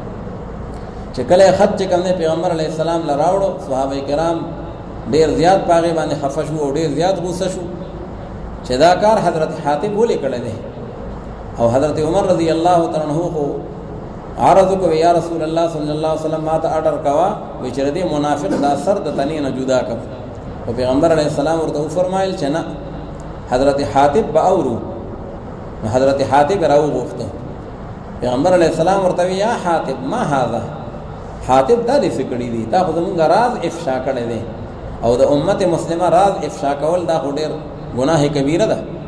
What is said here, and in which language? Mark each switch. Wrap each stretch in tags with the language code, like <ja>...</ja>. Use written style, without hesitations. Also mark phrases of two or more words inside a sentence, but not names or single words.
<ps>چې کله خط چې کوم پیغمبر</ps> <ar>علی السلام</ar> <ps>لراوړو صحابه کرام ډیر زیات پاغه باندې خفه شو او ډیر زیات غوسه شو چې دا کار حضرت حاتب ولې کړی دی او حضرت عمر</ps> <ar>رضی الله تعالی عنہ</ar> <ps>کو عرض کو</ps> <ar>یا رسول الله صلی الله علیه وسلم</ar> <ps>ما ته آرډر کوا و چې دې منافق دا سر د تنې نه جدا کړ او پیغمبر</ps> <ar>علیه السلام</ar> <ps>ورته فرمایل چې نه حضرت حاتب باورو حضرت حاتب راو غوښته پیغمبر</ps> <ar>علیه السلام</ar> <ps>ورته</ps> <ar>یا حاتب ما هذا</ar> <ps>حاتب دا دې فکرې دي تا خو زمونږ راز افشا کړی دی او د امت مسلمه راز افشا کول دا ډېر ګناه کبیره ده</ps>